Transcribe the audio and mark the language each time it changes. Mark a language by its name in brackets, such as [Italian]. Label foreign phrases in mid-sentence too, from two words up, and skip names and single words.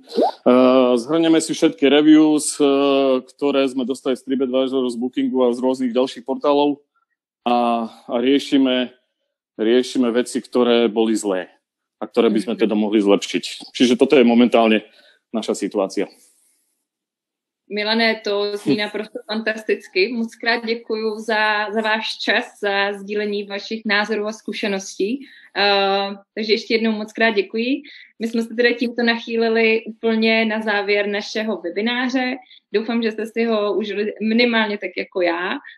[Slovak] Zhrnieme si všetky reviews, ktoré sme dostali z TripAdvisor, z Bookingu a z rôznych ďalších portálov a riešime veci, ktoré boli zlé a ktoré by sme teda mohli zlepšiť. Čiže toto je momentálne naša situácia. [Czech] Milane, to zní naprosto fantasticky. Moc krát děkuju za váš čas, za sdílení vašich názorů a zkušeností. Takže ještě jednou moc krát děkuji. My jsme se tedy tímto nachýlili úplně na závěr našeho webináře. Doufám, že jste si ho užili minimálně tak jako já.